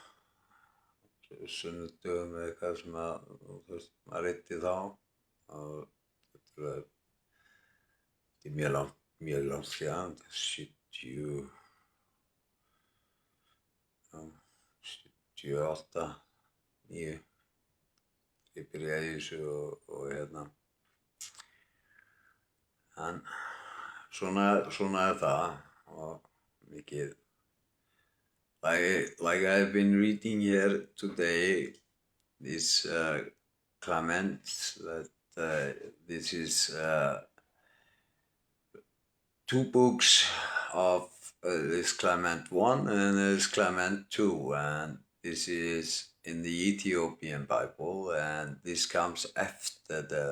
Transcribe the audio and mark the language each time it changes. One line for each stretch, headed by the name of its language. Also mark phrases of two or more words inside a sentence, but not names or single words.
Icelandic: sunnudögum eða eitthvað sem maður reytti þá og þetta er mjög langt síðan, 78, 9 ég byrjaði í þessu og en svona er það og mikið
English: like I've been reading here today this Clement that this is 2 books of this Clement 1 and this Clement 2 and this is in the Ethiopian Bible and this comes after